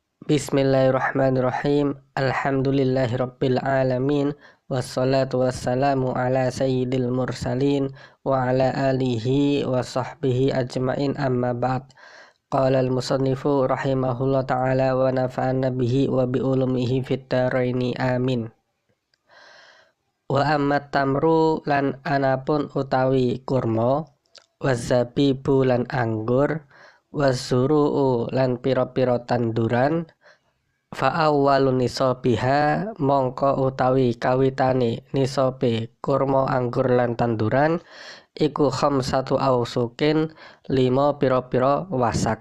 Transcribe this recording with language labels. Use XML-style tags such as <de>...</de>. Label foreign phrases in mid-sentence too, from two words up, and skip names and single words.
<ar>بسم الله الرحمن الرحيم الحمد لله رب العالمين. والصلاة والسلام على سيد المرسلين وعلى آله وصحبه أجمعين أما بعد. قال المصنف رحمه الله تعالى ونفعنا به وبعلومه في الدارين آمين. وأما التمر</ar> <jv>lan anapun utawi kurma,</jv> <ar>والزبيب</ar> <jv>lan anggur,</jv> <ar>والزروع</ar> <jv>lan piro-piro tanduran,</jv> <ar>فأول نصابها</ar> <jv>mongko utawi kawitane nisabe kurma, anggur lan tanduran iku</jv> <ar>خمسة أوسق</ar> <jv>5 piro-piro wasak.</jv>